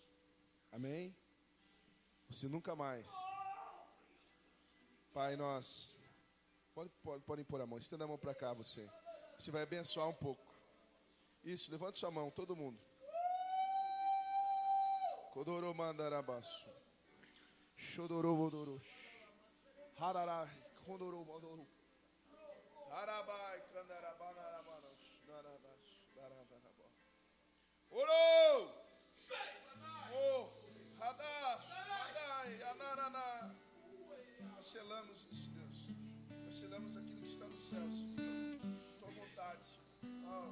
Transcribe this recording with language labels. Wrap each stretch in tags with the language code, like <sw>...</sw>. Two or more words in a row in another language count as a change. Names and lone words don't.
<pt>Amém? Você nunca mais. Pai, nós... Podem pôr a mão, estenda a mão para cá, você. Você vai abençoar um pouco. Isso, levante sua mão, todo mundo. Kodoro mandarabaço. Shodoro vodoro. Harara kodoro vodoro. Harabai kandarabanaра바nos. Naradas. Oro! Oh, Hadash, Hadai, Anarana. Nós selamos isso, Deus. Nós selamos aquilo que está nos céus. Tua vontade, Senhor.</pt>